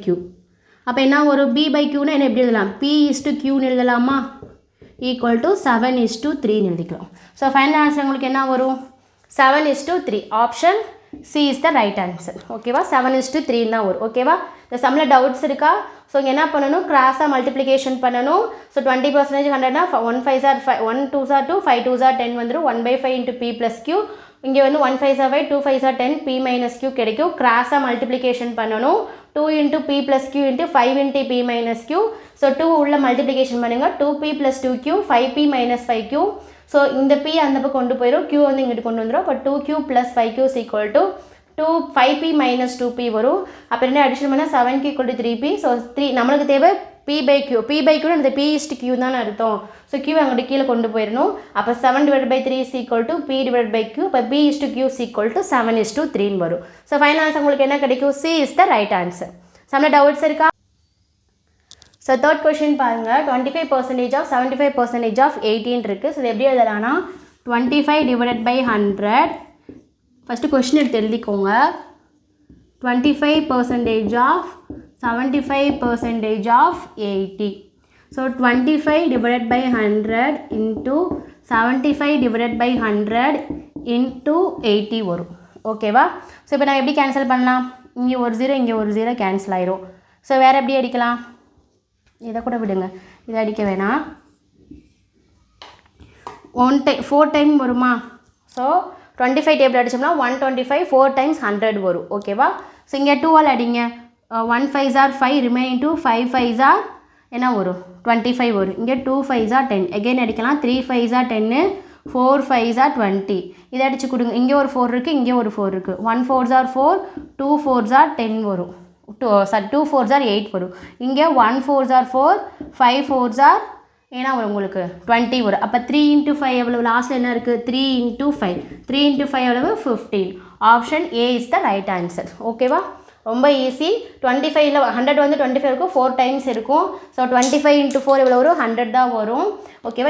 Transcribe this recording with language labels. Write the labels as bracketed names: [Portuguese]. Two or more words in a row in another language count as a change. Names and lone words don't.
[Tamil] அப்போ என்ன வரும், b/qனா என்ன எப்படி எழுதலாம், p/qன்னு எழுதலாமா, [English] equal to [Tamil] 7:3 எழுதிக்கலாம். [English] so final answer [Tamil] உங்களுக்கு என்ன வரும், 7:3. [English] Option C is the right answer [Tamil] ஓகேவா. 7:3 தான் வரும் ஓகேவா. இந்த சம்மில் டவுட்ஸ் இருக்கா. ஸோ இங்கே என்ன பண்ணணும், கிராஸாக மல்டிப்ளிகேஷன் பண்ணணும். [English] ஸோ 20% 100னா 1 5s are 5, 1 2s are 2, 5 2s are 10 வந்துடும். 1/5 into p plus q, [Tamil] இங்கே வந்து [English] 1 5s are 5, 2 5s are 10, p minus q கிடைக்கும். [Tamil] கிராஸாக மல்டிப்ளிகேஷன் பண்ணணும். [English] 2 into p plus q into 5 into p minus q. ஸோ 2 [Tamil] உள்ள மல்டிப்ளிகேஷன் பண்ணுங்கள், [English] 2p plus 2q 5p minus 5q. [Tamil] ஸோ இந்த p அந்த பக்கம் கொண்டு போயிடும், q வந்து இங்கிட்டு கொண்டு வந்துடும். [English] அப்போ 2q plus 5q is equal to 5p minus 2p வரும். [Tamil] அப்போ என்ன அடிஷன் பண்ணால் [English] 7q equal to 3p. [Tamil] ஸோ 3 நம்மளுக்கு தேவை p/q அந்த p/q தான் அர்த்தம். ஸோ q அங்கிட்டு கீழே கொண்டு போயிடணும். அப்போ [English] 7/3 is equal to p/q. அப்போ p/q is equal to 7:3 வரும். so final answer [Tamil] உங்களுக்கு என்ன கிடைக்கும், [English] c is the right answer. [Tamil] சம்மில் டவுட்ஸ் இருக்கா. [English] so third question [Tamil] பாருங்கள், [English] 25% of 75% of 18 [Tamil] இருக்குது. ஸோ இது எப்படி எழுதலாம்னா [English] 25 divided by 100. first question [Tamil] எடுத்து எழுதிக்கோங்க. [English] 25% of 75% of 80. ஸோ 25 divided by 100 into 75 divided by 100 into 80 [Tamil] வரும் ஓகேவா. ஸோ இப்போ நான் எப்படி கேன்சல் பண்ணலாம், இங்கே ஒரு 0 இங்கே ஒரு 0 கேன்சல் ஆயிரும். ஸோ வேறு எப்படி அடிக்கலாம், இதை கூட விடுங்க, இதை அடிக்க வேணாம். 4 டைம் வருமா. ஸோ 25 டேபிள் அடித்தோம்னா 125, [English] 4 times 100 [Tamil] வரும் ஓகேவா. [English] ஸோ [Tamil] இங்கே 2ஆல் அடிங்க, [English] 1 5s are 5, ரிமைனிங் 2, 5 5s are [Tamil] என்ன வரும் 25 வரும். [English] இங்கே 2 5s are 10, எகெயின் அடிக்கலாம், 3 5s are 10, 4 5s are 20. [Tamil] இதை அடித்து கொடுங்க, இங்கே ஒரு 4 இருக்குது, இங்கே ஒரு 4 இருக்குது. [English] 1 4s are 4, 2 4s are 10 வரும். 2 4s are 8 வரும். இங்கே 1 4s are 4, 5 4s are [Tamil] ஏன்னா வரும் உங்களுக்கு 20 வரும். அப்போ [English] 3 into 5 [Tamil] எவ்வளவு, லாஸ்ட்டில் என்ன இருக்குது [English] 3 into 5, 3 into 5 [Tamil] எவ்வளவு 15. [English] Option A is the right answer [Tamil] ஓகேவா. ரொம்ப ஈஸி. 25ல் 100 வந்து 25 இருக்கும், 4 times இருக்கும். ஸோ [English] 25 into 4 [Tamil] எவ்வளோ வரும், 100 தான் வரும் ஓகேவா.